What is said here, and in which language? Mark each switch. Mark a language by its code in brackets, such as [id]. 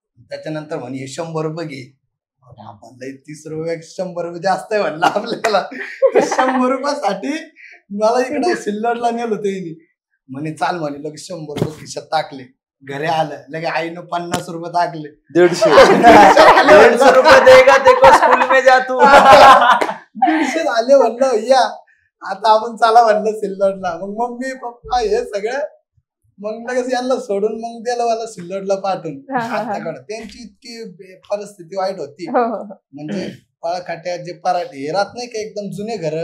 [mr] त्याच्यानंतर म्हणे 100 रुपये घे. म्हणलं 30 रुपये 100 रुपये जास्त आहे म्हणलं आपल्याला. 100 रुपयासाठी मला इकडे सिल्लोडला नेलं त्यांनी. म्हणे चाल म्हणे लगेच 100 रुपये खिशात टाकले. घरी आलं लगे आईनं 50 रुपये टाकले. [hi] 150 रुपये देगा देखो स्कूल में जा तू. [mr] 150 झाले म्हणलं या आता आपण चला म्हणलं सिल्लोडला. मग मम्मी पप्पा हे सगळं मग लगेच यांना सोडून मग दिलं मला सिल्लोडला पाठवून आत्याकडे. त्यांची इतकी परिस्थिती वाईट होती, हो हो हो. म्हणजे पळखाट्या जे पराठे हे राहत नाही का एकदम जुने घर,